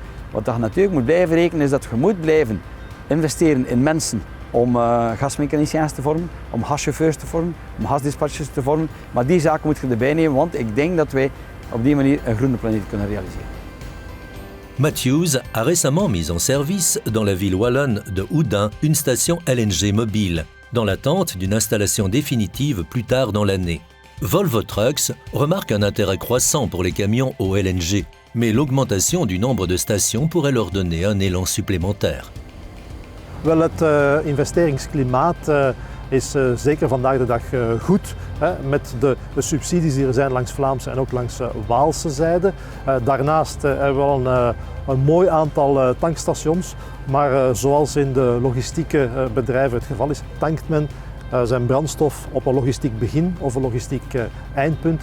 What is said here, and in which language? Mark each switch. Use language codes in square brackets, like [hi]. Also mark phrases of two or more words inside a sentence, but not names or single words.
[nl] Wat je natuurlijk moet blijven rekenen is dat je moet blijven investeren in mensen om gasmechaniciëns te vormen, om gaschauffeurs te vormen, om gasdispatchers te vormen. Maar die zaken moet je erbij nemen, want ik denk dat wij op die manier een groene planeet kunnen realiseren. [fr] Matthews a récemment mis en service dans la ville wallonne de Houdan une station LNG mobile, dans l'attente d'une installation définitive plus tard dans l'année. Volvo Trucks remarque un intérêt croissant pour les camions au LNG, mais l'augmentation du nombre de stations pourrait leur donner un élan supplémentaire. [nl] Wel, het investeringsklimaat is zeker vandaag de dag goed, met de subsidies die er zijn langs Vlaamse en ook langs Waalse zijde. Daarnaast hebben we wel een mooi aantal tankstations, maar zoals in de logistieke bedrijven het geval is, tankt men zijn brandstof op een logistiek begin of een logistiek eindpunt.